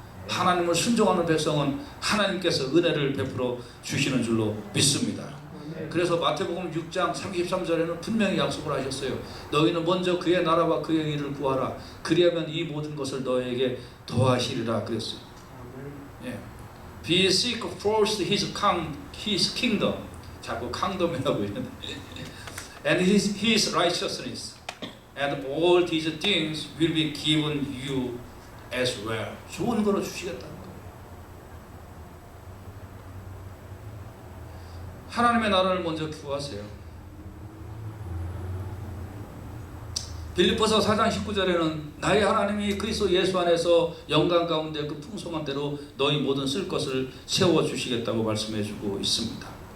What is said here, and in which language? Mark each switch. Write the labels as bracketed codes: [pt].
[ko] 하나님을 순종하는 백성은 하나님께서 은혜를 베풀어 주시는 줄로 믿습니다. 그래서 마태복음 6장 33절에는 분명히 약속을 하셨어요. 너희는 먼저 그의 나라와 그의 일을 구하라. 그리하면 이 모든 것을 너에게 더하시리라 그랬어요. 예. [en] Be seek first his kingdom. [ko] 자꾸 캉덤이라고 했는데 [en] and his righteousness, and all these things will be given you as well. [ko] 좋은 거로 주시겠다는 거예요. 하나님의 나라를 먼저 구하세요. 빌립보서 4장 19절에는 나의 하나님이 그리스도 예수 안에서 영광 가운데 그 풍성한 대로 너희 모든 쓸 것을 채워주시겠다고 말씀해 주고 있습니다.